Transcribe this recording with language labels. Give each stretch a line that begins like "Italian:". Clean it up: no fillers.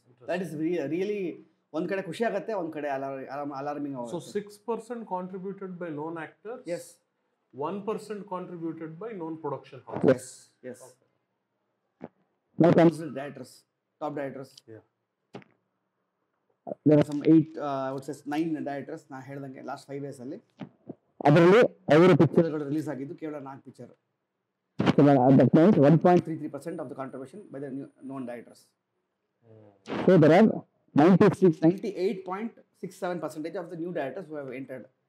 English: that is really
Kannada: ಒಂದ್ ಕಡೆ ಖುಷಿ ಆಗುತ್ತೆ, ಒಂದ್ ಕಡೆ alarming.
English: So 6% contributed by known actors, yes, 1% contributed by non-production houses. Yes, yes. Okay. Now comes the directors, top directors. Yeah. There are some 8, I would say 9 directors.
Kannada: ನಾ ಹೇಳ್ದಂಗೆ last 5 years ಅಲ್ಲಿ ಅದರಲ್ಲಿ ಅವರ ಪಿಕ್ಚರ್ಗಳು ರಿಲೀಸ್ ಆಗಿದ್ದು ಕೇವಲ 4 picture.
English: So that means 1.33% of the contribution by the known directors. So there are 98.67% of the new directors who have entered.